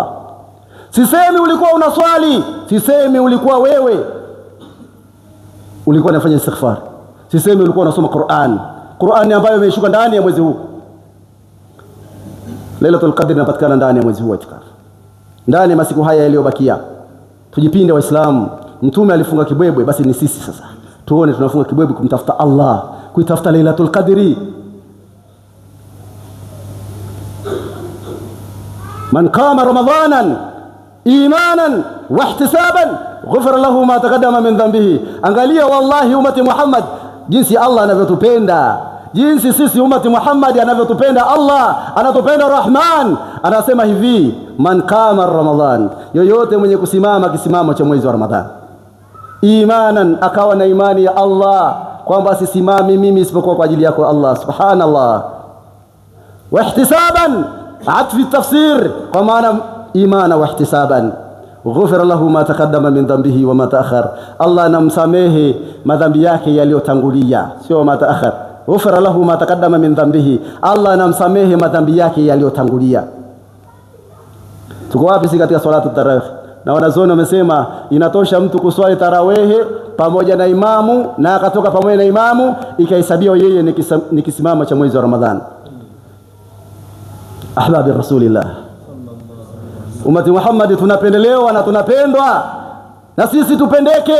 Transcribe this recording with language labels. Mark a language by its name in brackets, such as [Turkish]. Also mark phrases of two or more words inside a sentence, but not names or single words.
[Swahili] Sisemi ulikuwa unaswali, sisemi ulikuwa wewe ulikuwa unafanya istighfar, sisemi ulikuwa unasoma Qur'an ambayo imeshuka ndani ya mwezi huu. Lailatul Qadr inapatikana ndani ya mwezi huu wa itikafu, ndani ya masiku haya yaliyobakia. Tujipinde Waislamu. Mtume alifunga kibwebwe, basi ni sisi sasa tuone tunafunga kibwebwe kumtafuta Allah, kuitafuta Lailatul Qadr. [Arabic] من قام رمضان إيمانا واحتسابا غفر له ما تقدم من ذنبه. [Swahili] Angalia wallahi umati Muhammad jinsi Allah anavyotupenda, jinsi sisi umati Muhammad anavyotupenda. Allah anatupenda Rahman, anasema hivi, [Arabic] من قام رمضان, [Swahili] yoyote mwenye kusimama kisimamo cha mwezi wa Ramadhan, imanan, akawa na imani ya Allah kwamba sisimami mimi isipokuwa kwa ajili yako Allah subhanallah, [Arabic] واحتسابا, [Swahili] atfi tafsir kwa maana [Arabic] إيمانا واحتسابا, غفر له ما تقدم من ذنبه وما تأخر. [Swahili] Allah anamsamehe madhambi yake yaliyotangulia, sio [Arabic] ما تأخر. غفر له ما تقدم من ذنبه, [Swahili] Allah anamsamehe madhambi yake yaliyotangulia. Tuko wapi sisi katika [Arabic] صلاة التراويح? [Swahili] Na wanazuoni wamesema inatosha mtu kuswali tarawih pamoja na imamu na akatoka pamoja na imamu, ikahesabiwa yeye ni kisimamo cha mwezi wa Ramadhani. [Arabic] أحباب رسول الله, [Swahili] umati Muhammad, tunapendelewa na tunapendwa, na sisi tupendeke.